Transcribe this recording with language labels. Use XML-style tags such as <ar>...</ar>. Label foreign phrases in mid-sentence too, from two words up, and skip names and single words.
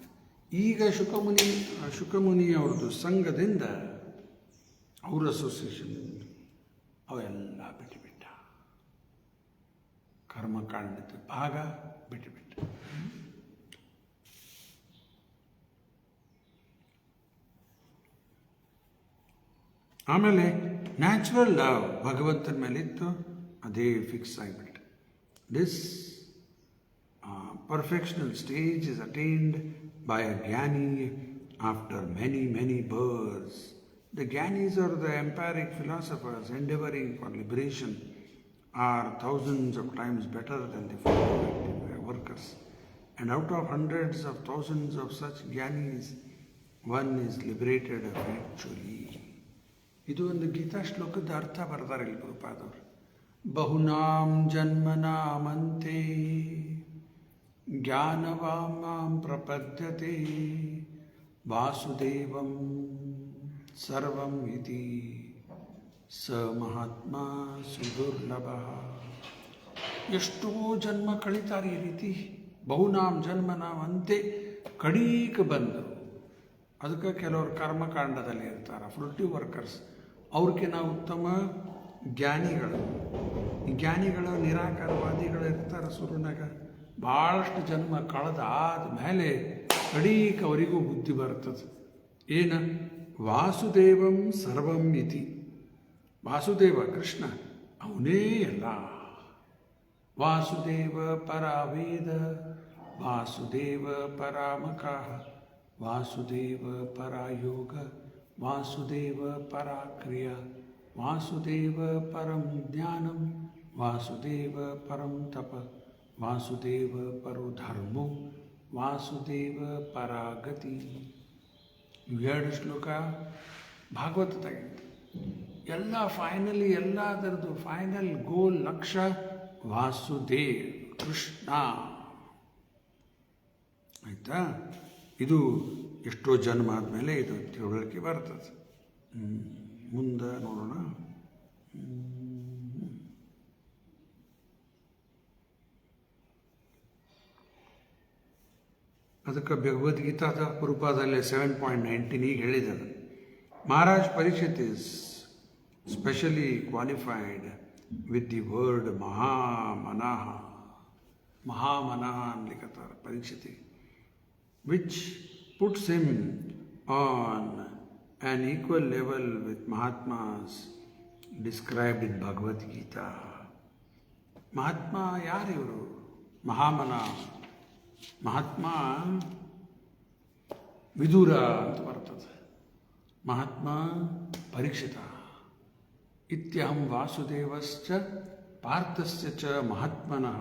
<kn>ಈಗ ಶುಕಮುನಿಯವ್ರದ್ದು ಸಂಘದಿಂದ, ಅವ್ರ ಅಸೋಸಿಯೇಷನ್ನಿಂದ ಅವೆಲ್ಲ ಬಿಟ್ಟುಬಿಟ್ಟ, ಕರ್ಮಕಾಂಡದ ಭಾಗ ಬಿಟ್ಟುಬಿಟ್ಟ. ಆಮೇಲೆ</kn> <en>natural love</en> <kn>ಭಗವಂತನ ಮೇಲಿತ್ತು, ಅದೇ ಫಿಕ್ಸ್ ಆಗಿಬಿಟ್ಟು.</kn> <en>ದಿಸ್ perfectional stage is attained by a Jnani after many births. The Jnanis are the empiric philosophers endeavoring for liberation, are thousands of times better than the formal workers. And out of hundreds of thousands of such Jnanis, one is liberated effectually.</en> <kn>ಇದು ಒಂದು ಗೀತಾ ಶ್ಲೋಕದ ಅರ್ಥ ಬರ್ತಾರೆ ಇಲ್ಲಿ ಗುರುಪಾದವರು.</kn> <sa>ಬಹುನಾಂ ಜನ್ಮನಾಮಂತೆ ಜ್ಞಾನವಾಂ ಪ್ರಪದ್ಯತೆ ವಾಸುದೇವಂ ಸರ್ವಂ ಇತಿ ಸ ಮಹಾತ್ಮ ಸುದುರ್ಲಭ.</sa> <kn>ಎಷ್ಟೋ ಜನ್ಮ ಕಳೀತಾರೆ ಈ ರೀತಿ.</kn> <sa>ಬಹುನಾಂ ಜನ್ಮನಾಂ ಅಂತೆ</sa> <kn>ಕಡೀಕ ಬಂದರು. ಅದಕ್ಕೆ ಕೆಲವರು ಕರ್ಮಕಾಂಡದಲ್ಲಿ ಇರ್ತಾರೆ,</kn> <en>fruitive workers.</en> <kn>ಅವ್ರಿಗಿನ್ನ ಉತ್ತಮ ಜ್ಞಾನಿಗಳು. ಈ ಜ್ಞಾನಿಗಳು ನಿರಾಕಾರವಾದಿಗಳು ಇರ್ತಾರೆ ಸುರುನಾಗ. ಭಾಳಷ್ಟು ಜನ್ಮ ಕಳೆದಾದ ಮೇಲೆ ಕಡೀಕ ಅವರಿಗೂ ಬುದ್ಧಿ ಬರ್ತದೆ. ಏನು?</kn> <sa>ವಾಸುದೇವಂ ಸರ್ವಂ ಇತಿ.</sa> <kn>ವಾಸುದೇವ ಕೃಷ್ಣ ಅವನೇ ಎಲ್ಲ.</kn> <sa>ವಾಸುದೇವ ಪರಾವೇದ, ವಾಸುದೇವ ಪರಾಮಕ, ವಾಸುದೇವ ಪರಾಯೋಗ, ವಾಸುದೇವ ಪರಾಕ್ರಿಯ, ವಾಸುದೇವ ಪರಂ ಜ್ಞಾನಂ, ವಾಸುದೇವ ಪರಂ ತಪ, ವಾಸುದೇವ ಪರೋ ಧರ್ಮೋ, ವಾಸುದೇವ ಪರಾಗತಿ.</sa> <kn>ಇವೆರಡು ಶ್ಲೋಕ ಭಾಗವತದಾಗಿತ್ತು. ಎಲ್ಲ ಫೈನಲಿ ಎಲ್ಲದರದ್ದು</kn> <en>final goal</en> <kn>ಲಕ್ಷ್ಯ ವಾಸುದೇವ್ ಕೃಷ್ಣ. ಆಯಿತಾ? ಇದು ಎಷ್ಟೋ ಜನ್ಮ ಆದಮೇಲೆ ಇದು ತಿಳುವಳಿಕೆ ಬರ್ತದೆ. ಮುಂದೆ ನೋಡೋಣ. ಅದಕ್ಕೆ ಭಗವದ್ಗೀತಾದ ರೂಪದಲ್ಲಿ 7.19 ಈಗ ಹೇಳಿದ್ದಾರೆ.</kn> <en>Maharaj Parikshit is specially qualified with the word Mahamanaha.</en> <kn>Mahamanaha ಅನ್ಲಿಕ್ಕತ್ತಾರೆ ಪರೀಕ್ಷಿತಿ,</kn> <en>which puts him on an equal level with Mahatmas described in Bhagavad Gita.</en> <kn>ಮಹಾತ್ಮ ಯಾರಿವರು? ಮಹಾಮನ. ಮಹಾತ್ಮ ವಿದುರ ಅಂತ ಬರ್ತದೆ. ಮಹಾತ್ಮ ಪರೀಕ್ಷಿತ.</kn> <sa>ಇತ್ಯಹಂ ವಾಸುದೇವಶ್ಚ ಪಾರ್ಥಸ್ಯ ಚ ಮಹಾತ್ಮನಃ.</sa>